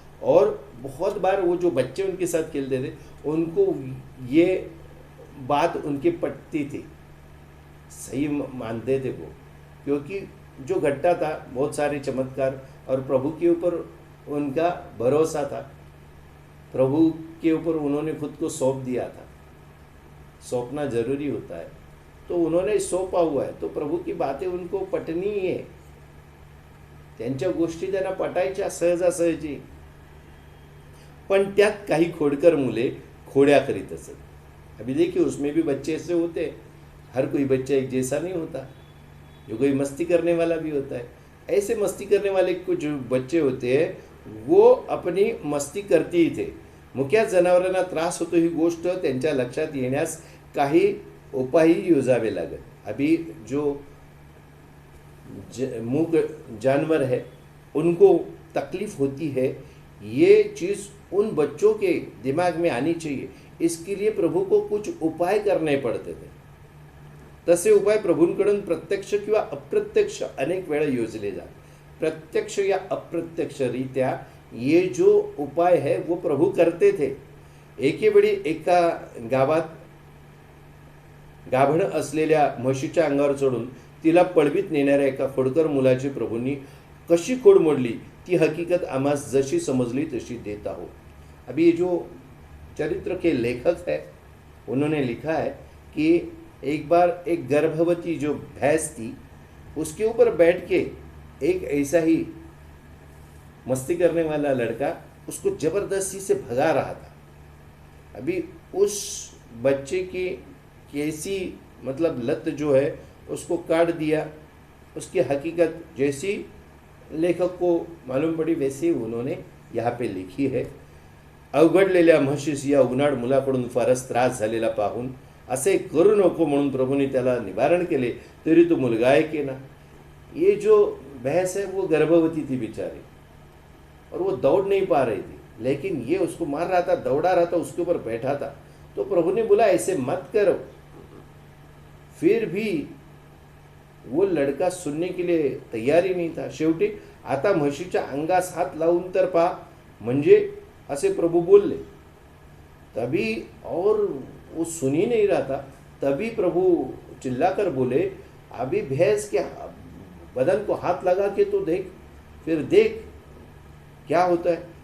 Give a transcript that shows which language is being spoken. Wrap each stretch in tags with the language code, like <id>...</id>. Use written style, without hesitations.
<hi>और बहुत बार वो जो बच्चे उनके साथ खेलते थे उनको ये बात उनकी पटती थी, सही मानते थे वो, क्योंकि जो घटता था बहुत सारे चमत्कार और प्रभु के ऊपर उनका भरोसा था. प्रभु के ऊपर उन्होंने खुद को सौंप दिया था. सौंपना जरूरी होता है, तो उन्होंने सौंपा हुआ है, तो प्रभु की बातें उनको पटनी है.</hi> <mr>त्यांच्या गोष्टी त्यांना पटायच्या सहजासहजी. पण त्यात काही खोडकर मुले खोड्या करीत असत.</mr> <hi>अभी देखिए, उसमें भी बच्चे ऐसे होते हैं. हर कोई बच्चा एक जैसा नहीं होता, जो कोई मस्ती करने वाला भी होता है. ऐसे मस्ती करने वाले कुछ बच्चे होते हैं, वो अपनी मस्ती करती ही थे.</hi> <mr>मुक्या जनावरांना त्रास होतो ही गोष्ट त्यांच्या लक्षात येण्यास काही उपायही योजावे लागत.</mr> <hi>अभी जो मूक जानवर है उनको तकलीफ होती है, ये चीज़ उन बच्चों के दिमाग में आनी चाहिए. इसके लिए प्रभु को कुछ उपाय करने पड़ते थे.</hi> <mr>तसे उपाय प्रभूंकडून प्रत्यक्ष किंवा अप्रत्यक्ष अनेक वेळा योजले जात.</mr> <hi>प्रत्यक्ष या अप्रत्यक्षरित्या ये जो उपाय है वो प्रभू करते थे.</hi> <mr>एके वेळी एका गावात गाभण असलेल्या म्हशीच्या अंगावर चढून तिला पळवीत नेणाऱ्या एका खोडकर मुलाची प्रभूंनी कशी खोड मोडली ती हकीकत आम्हास जशी समजली तशी देता हो.</mr> <hi>अभी ये जो चरित्र के लेखक है उन्होंने लिखा है कि एक बार एक गर्भवती जो भैंस थी उसके ऊपर बैठ के एक ऐसा ही मस्ती करने वाला लड़का उसको जबरदस्ती से भगा रहा था. अभी उस बच्चे की कैसी मतलब लत जो है उसको काट दिया. उसकी हकीकत जैसी लेखक को मालूम पड़ी वैसी उन्होंने यहाँ पे लिखी है.</hi> <mr>अवघडलेल्या म्हशीस या उन्हाळ मुलाकडून फारच त्रास झालेला पाहून असे करू नको म्हणून प्रभूने त्याला निवारण केले, तरी तो मुलगा ऐकेना.</mr> <hi>ये जो भैंस है वो गर्भवती थी बेचारी, और वो दौड़ नहीं पा रही थी. लेकिन ये उसको मार रहा था, दौड़ा रहा था, उसके ऊपर बैठा था। तो प्रभु ने बोला ऐसे मत करो। फिर भी वो लड़का सुनने के लिए तयार ही नहीं था।</hi> <mr>शेवटी आता म्हशीच्या अंगास हात लावून तर पहा, म्हणजे असे प्रभु बोलले।</mr> <hi>तभी, और वो सुन ही नहीं रहा था, तभी प्रभु चिल्लाकर बोले, अभी भैंस के बदन को हाथ लगा के तो देख, फिर देख क्या होता है।</hi>